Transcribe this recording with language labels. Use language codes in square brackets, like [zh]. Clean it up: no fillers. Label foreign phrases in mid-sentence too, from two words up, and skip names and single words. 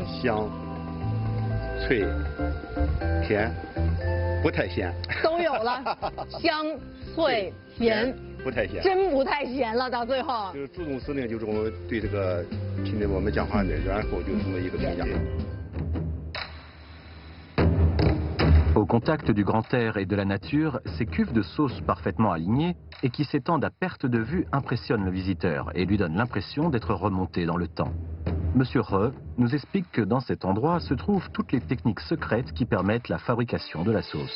[zh] 香、脆、甜，不太咸，都有了，香、脆、甜。不太咸，真不太咸了，到最后。就是朱总司令就这么对这个听着我们讲话的，然后就这么一个评价。 [fr] Au contact du grand air et de la nature, ces cuves de sauce parfaitement alignées et qui s'étendent à perte de vue impressionnent le visiteur et lui donnent l'impression d'être remonté dans le temps. Monsieur He nous explique que dans cet endroit se trouvent toutes les techniques secrètes qui permettent la fabrication de la sauce.